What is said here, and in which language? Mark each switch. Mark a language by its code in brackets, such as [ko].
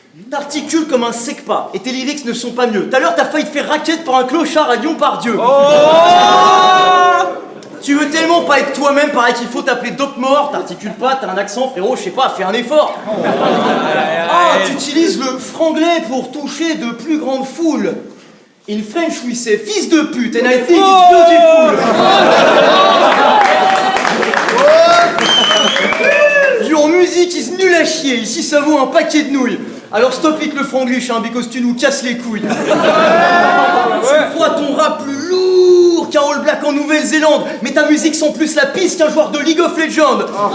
[fr] T'articules comme un sec-pas, et tes lyrics ne sont pas mieux. Tout à l'heure, t'as failli te faire raquette par un clochard à Lyon-Pardieu. Tu veux tellement pas être toi-même, pareil qu'il faut t'appeler Dope Mort. T'articules pas, t'as un accent, frérot, je sais pas, fais un effort. Ah, tu utilises le franglais pour toucher de plus grandes foules. [en] In French, we say [fr] fils de pute, [en] and I think it's beautiful. Your music is [fr] nul à chier, ici ça vaut un paquet de nouilles. Alors [en] stop it [fr] le franglish, hein, [en] because [fr] tu nous casses les couilles. Tu crois ton rap plus lourd qu'un All Black en Nouvelle-Zélande, mais ta musique sent plus la piste qu'un joueur de League of Legends.